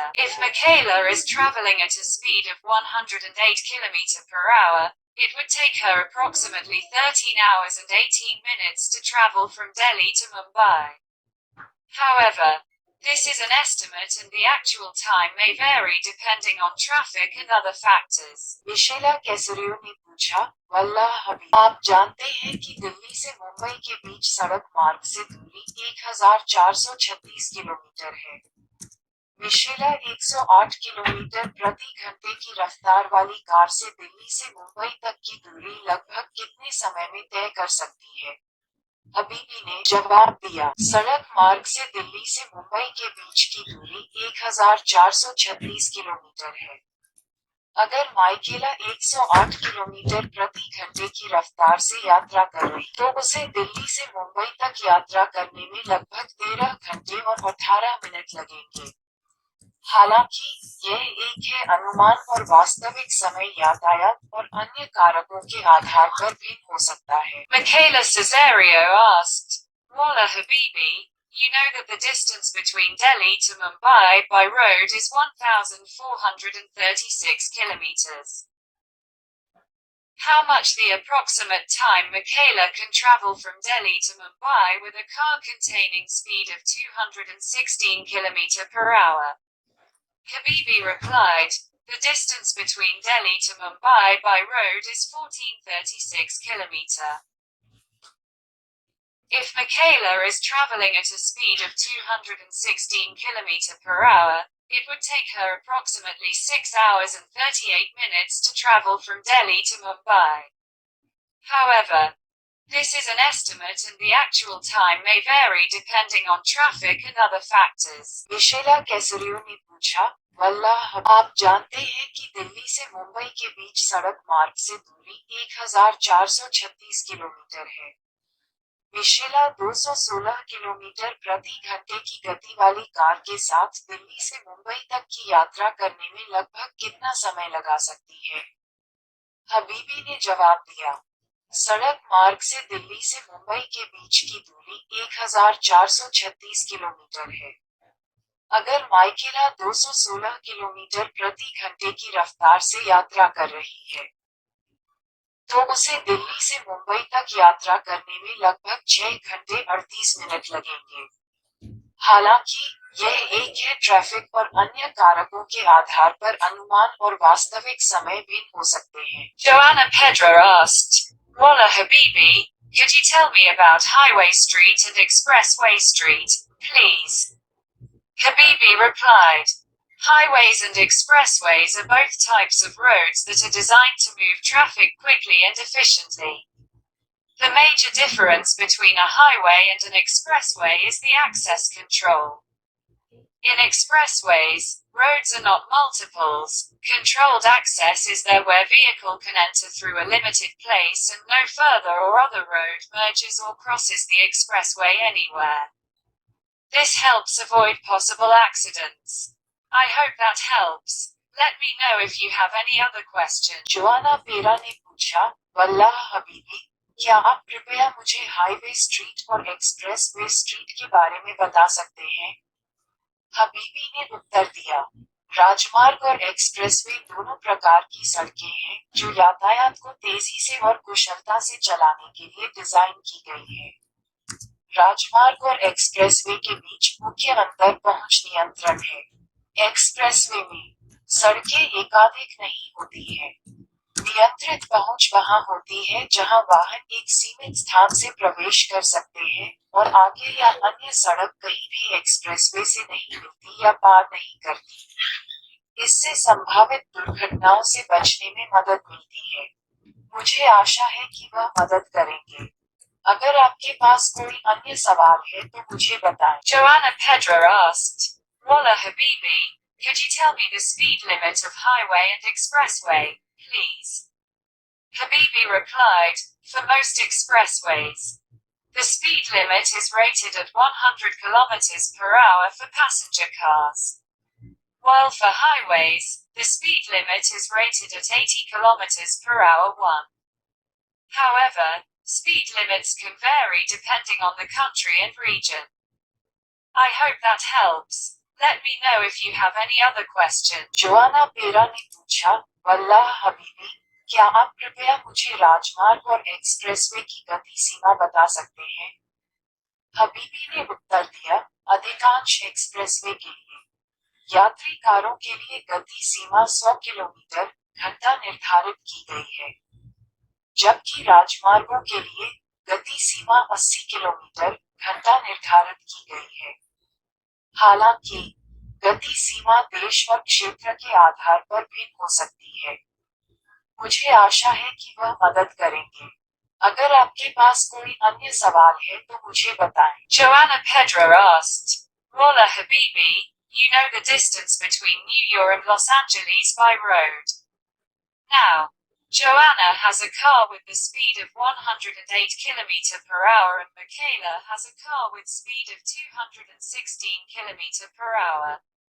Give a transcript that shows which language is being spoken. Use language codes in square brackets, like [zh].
[en] If Michaela is traveling at a speed of 108 km per hour, it would take her approximately 13 hours and 18 minutes to travel from Delhi to Mumbai. However, this is an estimate and the actual time may vary depending on traffic and other factors. [hi] मिशेला कैसरियो ने पूछा, वल्लाह हबीब, आप जानते हैं कि दिल्ली से मुंबई के बीच सड़क मार्ग से दूरी 1436 किलोमीटर है। मिशेला 108 किलोमीटर प्रति घंटे की रफ्तार वाली कार से दिल्ली से मुंबई तक की दूरी लगभग कितने समय में तय कर सकती है? हबीबी ने जवाब दिया, सड़क मार्ग से दिल्ली से मुंबई के बीच की दूरी 1436 किलोमीटर है। अगर माइकेला 108 किलोमीटर प्रति घंटे की रफ्तार से यात्रा कर रही, तो उसे दिल्ली से मुंबई तक यात्रा करने में लगभग 13 घंटे और 18 मिनट लगेंगे। हालांकि ये एक है अनुमान और वास्तविक समय यातायात और अन्य कारकों के आधार पर भिन्न हो सकता है। [en] Michaela Caesario asked, Walla Habibi, you know that the distance between Delhi to Mumbai by road is 1,436 kilometers. How much the approximate time Michaela can travel from Delhi to Mumbai with a car containing speed of 216 km per hour? Habibi replied, the distance between Delhi to Mumbai by road is 1436 km. If Michaela is traveling at a speed of 216 km per hour, it would take her approximately 6 hours and 38 minutes to travel from Delhi to Mumbai. However, this is an estimate and the actual time may vary depending on traffic and other factors. [hi] मिशेला कैसरियो ने पूछा, वल्लाह आप जानते हैं कि दिल्ली से मुंबई के बीच सड़क मार्ग से दूरी 1436 किलोमीटर है। मिशेला 216 किलोमीटर प्रति घंटे की गति वाली कार के साथ दिल्ली से मुंबई तक की यात्रा करने में लगभग कितना समय लगा सकती है? हबीबी ने जवाब दिया, सड़क मार्ग से दिल्ली से मुंबई के बीच की दूरी 1436 किलोमीटर है। अगर माइकेला 216 किलोमीटर प्रति घंटे की रफ्तार से यात्रा कर रही है, तो उसे दिल्ली से मुंबई तक यात्रा करने में लगभग 6 घंटे 38 मिनट लगेंगे। हालांकि यह एक है ट्रैफिक और अन्य कारकों के आधार पर अनुमान और वास्तविक समय भिन्न हो सकते हैं। [en] Joanna Pedra asked, Walla Habibi, could you tell me about Highway Street and Expressway Street, please? Habibi replied, highways and expressways are both types of roads that are designed to move traffic quickly and efficiently. The major difference between a highway and an expressway is the access control. In expressways, roads are not multiples. Controlled access is there where vehicle can enter through a limited place and no further or other road merges or crosses the expressway anywhere. This helps avoid possible accidents. I hope that helps. Let me know if you have any other questions. [hi] Joanna पेरा ने पूछा, वल्लाह हबीबी, क्या आप कृपया मुझे highway street और express way street के बारे में बता सकते हैं? हबीबी ने उत्तर दिया, राजमार्ग और एक्सप्रेसवे दोनों प्रकार की सड़कें हैं जो यातायात को तेजी से और कुशलता से चलाने के लिए डिजाइन की गई है। राजमार्ग और एक्सप्रेसवे के बीच मुख्य अंतर पहुंच नियंत्रण है। एक्सप्रेसवे में सड़कें एकाधिक नहीं होती हैं। नियंत्रित पहुंच वहां होती है जहां वाहन एक सीमित स्थान से प्रवेश कर सकते हैं और आगे या अन्य सड़क कहीं भी एक्सप्रेसवे से नहीं मिलती या पार नहीं करती। इससे संभावित दुर्घटनाओं से बचने में मदद मिलती है। मुझे आशा है कि वह मदद करेंगे। अगर आपके पास कोई अन्य सवाल है तो मुझे बताएं। [en] Joanna Pedra asked, Walla Habibi, could you tell me the speed limit of highway and expressway, please? Habibi replied, for most expressways, the speed limit is rated at 100 km per hour for passenger cars. While for highways, the speed limit is rated at 80 km per hour. However, speed limits can vary depending on the country and region. I hope that helps. Let me know if you have any other questions. [hi] Joanna पेरा ने पूछा, वल्लाह हबीबी, क्या आप कृपया मुझे राजमार्ग और expressway की गति सीमा बता सकते हैं? हबीबी ने उत्तर दिया, अधिकांश एक्सप्रेसवे के लिए यात्री कारों के लिए गति सीमा 100 किलोमीटर घंटा निर्धारित की गई है, जबकि राजमार्गों के लिए गति सीमा 80 किलोमीटर घंटा निर्धारित की गई है। हालांकि गति सीमा देश और क्षेत्र के आधार पर भिन्न हो सकती है। मुझे आशा है कि वह मदद करेंगे। अगर आपके पास कोई अन्य सवाल है तो मुझे बताएं। [en] Joanna Pedra asked, Walla Habibi, you know the distance between New York and Los Angeles by road. Now, Joanna has a car with the speed of 108 km per hour and Michaela has a car with speed of 216 km per hour.